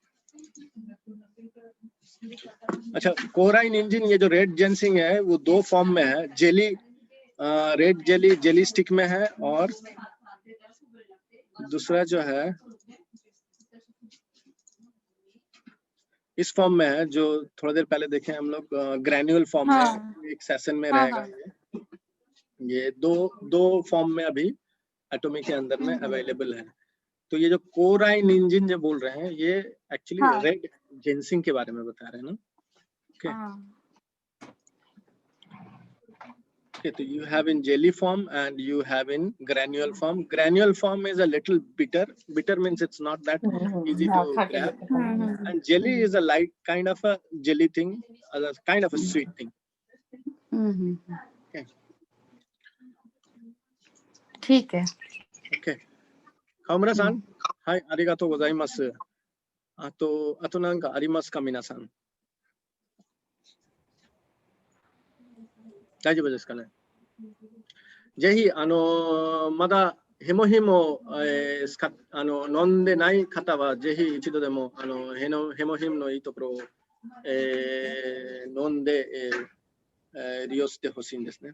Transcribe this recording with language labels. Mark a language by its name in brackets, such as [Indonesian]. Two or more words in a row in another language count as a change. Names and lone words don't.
[Hindi] अच्छा, कोराइन इंजिन ये जो [English] red ginseng [Hindi] है वो दो फॉर्म में है, [English] jelly red jelly stick [Hindi] में है और दूसरा जो है इस फॉर्म में है जो थोड़ी देर पहले देखे हम लोग [English] granule form [Hindi] में एक सेशन में रहेगा। ये दो फॉर्म में अभी एटोमी के अंदर में अवेलेबल है। तो ये जो कोराइन इंजिन जो बोल रहे हैं ये [English] actually red ginseng [Hindi] के बारे में बता रहे हैं ना। [English] Okay, so you have in jelly form and you have in granule form. Granule form is a little bitter. Bitter means it's not that easy to grab. And jelly is a light kind of a jelly thing, kind of a sweet thing. Okay. [Hindi] ठीक है. [English] Okay. [Japanese] 河村さん、はい、ありがとうございます。あとなんかありますか、皆さん。大丈夫ですかね。ぜひまだヘモヒムを、飲んでない方はぜひ一度でもヘモヒムのいいところを、飲んで、利用してほしいんですね。